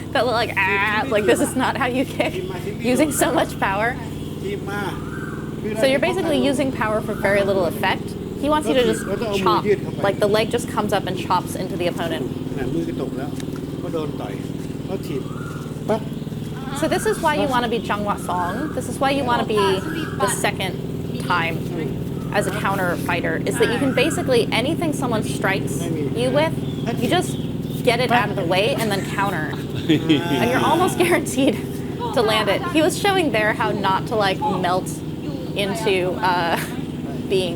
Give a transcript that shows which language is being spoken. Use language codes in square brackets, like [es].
[en] Felt like, like this is not how you kick, using so much power. [th] ถีบมา [en] So you're basically using power for very little effect. He wants you to just chop, like the leg just comes up and chops into the opponent. [th] มือกระตกแล้วก็โดนต่อยเขาถีบปั๊บ [en] So this is why you want to be Jangwa Song. This is why you want to be the second time as a counter fighter, is that you can basically, anything someone strikes you with, you just get it out of the way and then counter. And you're almost guaranteed to land it. He was showing there how not to like melt into being,